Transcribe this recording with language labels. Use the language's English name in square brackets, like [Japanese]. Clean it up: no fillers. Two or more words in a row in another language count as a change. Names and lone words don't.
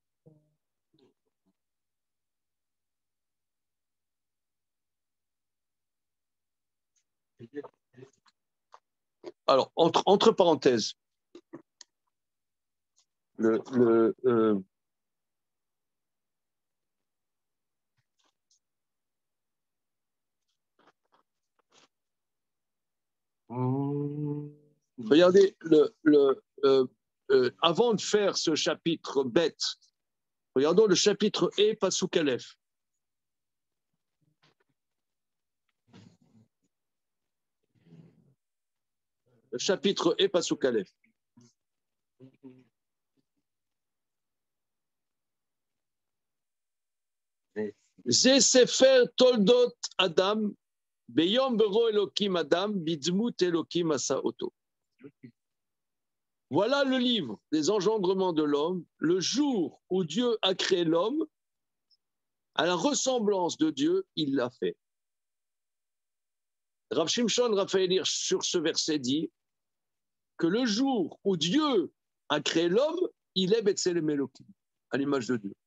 [French] Alors, entre parenthèses, regardez, avant de faire ce chapitre bête, regardons le chapitre E, [Hebrew] פסוק אלף. [French] Le chapitre E, [Hebrew] פסוק אלף. זה ספר תולדות אדם ביום ברא אלקים אדם בדמות אלקים עשאו. [French] Voilà le livre des engendrements de l'homme, le jour où Dieu a créé l'homme, à la ressemblance de Dieu, il l'a fait. Rav Shimshon Raphaël Hirsch, sur ce verset, dit que le jour où Dieu a créé l'homme, il est [Hebrew] בצלם אלקים, [French] à l'image de Dieu.